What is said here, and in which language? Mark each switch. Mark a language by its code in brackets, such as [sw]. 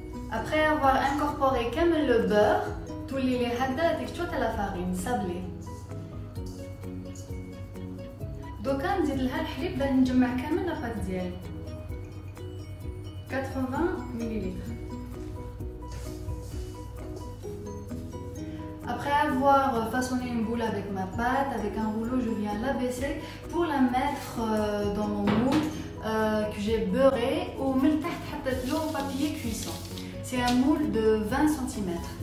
[fr] Après avoir incorporé le beurre, tout les hada texture à la farine sablée. [ar] دوكا نزيد لها الحليب باش نجمع كامل لاباط ديالي 80 ml. [fr] Après avoir façonné une boule avec ma pâte, avec un rouleau, je viens la baisser pour la mettre dans mon moule que j'ai beurré ou [ar] من تحت حطيت له [fr] papier cuisson. C'est un moule de 20 cm.